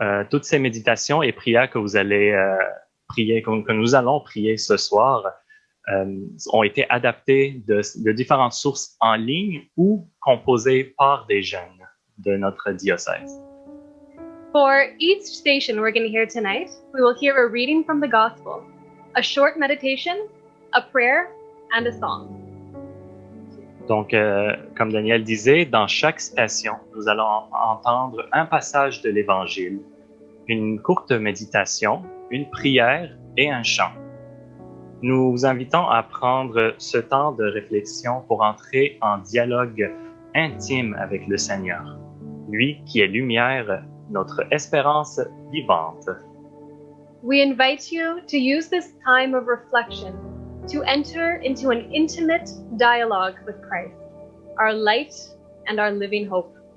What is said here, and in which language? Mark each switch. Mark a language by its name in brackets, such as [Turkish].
[French] Toutes ces méditations et prières que vous allez prier, que nous allons prier ce soir, ont été adaptés de différentes sources en ligne ou composées par des jeunes de notre diocèse. [English] For each station we're going to hear tonight, we will hear a reading from the Gospel, a short meditation, a prayer, and a song. [French] Donc, comme Daniel disait, dans chaque station, nous allons entendre un passage de l'Évangile, une courte méditation, une prière et un chant. Nous vous invitons à prendre ce temps de réflexion pour entrer en dialogue intime avec le Seigneur, lui qui est lumière, notre espérance vivante. [English] We invite you to use this time of reflection to enter into an intimate dialogue with Christ, our light and our living hope.